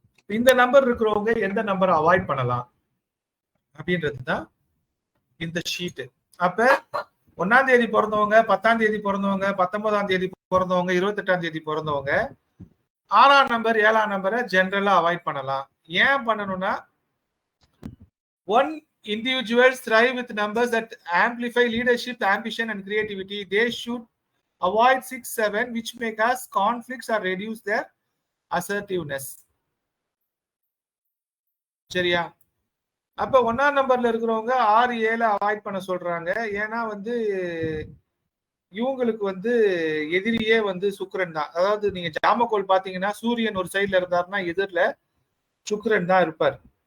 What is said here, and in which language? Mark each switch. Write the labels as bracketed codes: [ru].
[ta] இந்த நம்பர் இருக்கிறவங்க எந்த நம்பரை அவாய்ட் பண்ணலாம் அப்படின்றதுதான் இந்த ஷீட். அப்ப 1ஆம் தேதி பிறந்தவங்க, 10ஆம் தேதி பிறந்தவங்க, 19ஆம் தேதி பிறந்தவங்க, 28ஆம் தேதி பிறந்தவங்க 6ஆம் நம்பர் 7ஆம் நம்பரை ஜெனரலா அவாய்ட் பண்ணலாம். ஏன் பண்ணணும்னா, [en] 1 individuals thrive with numbers that amplify leadership, ambition and creativity. They should avoid 6, 7 which may cause conflicts or reduce their assertiveness. [ta] சரியா? அப்ப 1ஆம் நம்பர்ல இருக்கிறவங்க 6, 7 அவாய்ட் பண்ண சொல்றாங்க. ஏன்னா வந்து இவங்களுக்கு வந்து எதிரியே வந்து சுக்கிரன் தான். அதாவது நீங்க ஜாமக்கோல் பாத்தீங்கன்னா சூரியன் ஒரு சைட்ல இருந்தாருன்னா எதிரில சுக்கிரன் தான் இருப்பார்.